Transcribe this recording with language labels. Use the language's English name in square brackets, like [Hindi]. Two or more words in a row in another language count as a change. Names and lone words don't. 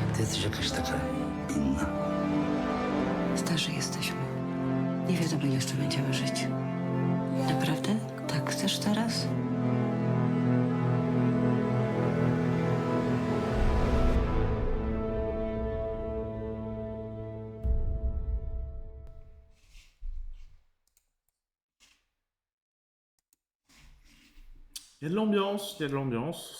[Polish] że jakaś taka inna. Starzy jesteśmy. Nie wiadomo, ile jeszcze będziemy żyć. Naprawdę? Tak chcesz teraz? [French] Il y a de l'ambiance, il y a de l'ambiance.